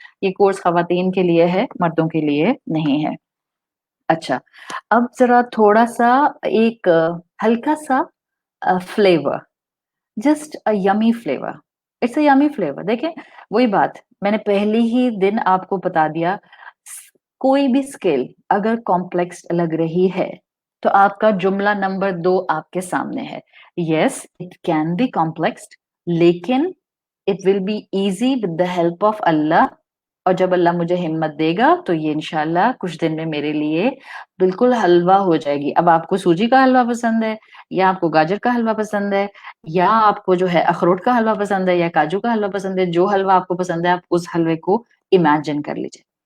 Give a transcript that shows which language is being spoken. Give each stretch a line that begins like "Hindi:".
Urdu: یہ کورس خواتین کے لیے ہے، مردوں کے لیے نہیں ہے. اچھا، اب ذرا تھوڑا سا ایک ہلکا سا flavour,
English: Just yummy flavour, it's a yummy flavour.
Urdu: دیکھیں وہی بات میں نے پہلی ہی دن آپ کو بتا دیا، کوئی بھی اسکل اگر کمپلیکس لگ رہی ہے تو آپ کا جملہ نمبر 2 آپ کے سامنے ہے.
English: Yes it can be complex لیکن it will be easy with the help of Allah.
Urdu: اور جب اللہ مجھے ہمت دے گا تو یہ انشاءاللہ کچھ دن میں میرے لیے بالکل حلوہ ہو جائے گی. اب آپ کو سوجی کا حلوہ پسند ہے یا آپ کو گاجر کا حلوہ پسند ہے یا آپ کو جو ہے اخروٹ کا حلوہ پسند ہے یا کاجو کا حلوہ پسند ہے، جو حلوہ آپ کو پسند ہے آپ اس حلوے کو امیجن کر لیجئے.